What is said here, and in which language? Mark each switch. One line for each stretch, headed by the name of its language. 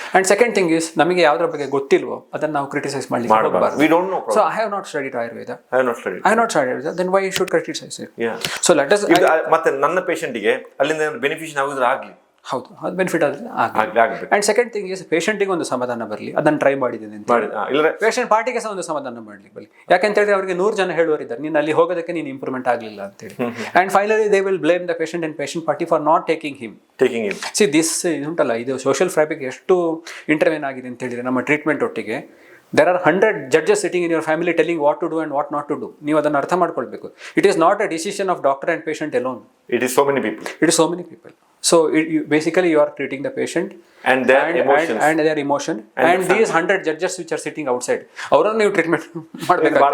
English: And second thing is,
Kannada: ನಮಗೆ ಯಾವ್ದ್ರ ಬಗ್ಗೆ ಗೊತ್ತಿಲ್ವೋ ಅದನ್ನ ನಾವು ಕ್ರಿಟಿಸೈಸ್ ಮಾಡ್ಲಿಕ್ಕೆ ಹೋಗಬಾರದು.
English: We don't know. So I have not studied Ayurveda. Then why you should criticize it? So let us.
Kannada: ಮತ್ತೆ ನನ್ನ ಪೇಷಂಟಿಗೆ ಅಲ್ಲಿಂದ ಬೆನಿಫಿಷನ್ ಆಗುದ್ರೆ ಆಗ್ಲಿ. ಹೌದು, ಅದು ಬೆನಿಫಿಟ್ ಆದ್ರೆ ಆಗಬೇಕು.
English: and second thing is
Kannada: ಪೇಷಂಟಿಗೆ ಒಂದು ಸಮಾಧಾನ ಬರಲಿ, ಅದನ್ನು ಟ್ರೈ ಮಾಡಿದ್ದೀನಿ ಅಂತ. ಪೇಷಂಟ್ ಪಾರ್ಟಿಗೆ ಸಹ ಒಂದು ಸಮಾಧಾನ ಮಾಡ್ಲಿಕ್ಕೆ ಬರಲಿ. ಯಾಕೆಂತ ಹೇಳಿದ್ರೆ ಅವರಿಗೆ 100 ಜನ ಹೇಳುವರಿದ್ದಾರೆ ನೀನು ಅಲ್ಲಿ ಹೋಗೋದಕ್ಕೆ ನೀನು ಇಂಪ್ರೂವ್ಮೆಂಟ್ ಆಗಲಿಲ್ಲ ಅಂತೇಳಿ.
English: And finally they will blame the patient and patient party for not taking him. See this
Kannada: ಉಂಟಲ್ಲ, ಇದು ಸೋಷಿಯಲ್ ಫ್ಯಾಬ್ರಿಕ್ ಎಷ್ಟು ಇಂಟರ್ವೆನ್ ಆಗಿದೆ ಅಂತ ಹೇಳಿದ್ರೆ ನಮ್ಮ ಟ್ರೀಟ್ಮೆಂಟ್ ಒಟ್ಟಿಗೆ.
English: There are 100 judges sitting in your family telling what to do and what not to do.
Kannada: ನೀವು ಅದನ್ನು ಅರ್ಥ ಮಾಡ್ಕೊಳ್ಬೇಕು.
English: It is not a decision of doctor and patient alone. It is so many people. So basically you are treating the patient and their emotions and their emotion and these 100 judges which are sitting outside
Kannada: ಅವರನ್ನು ನೀವು treatment ಮಾಡಬೇಕು.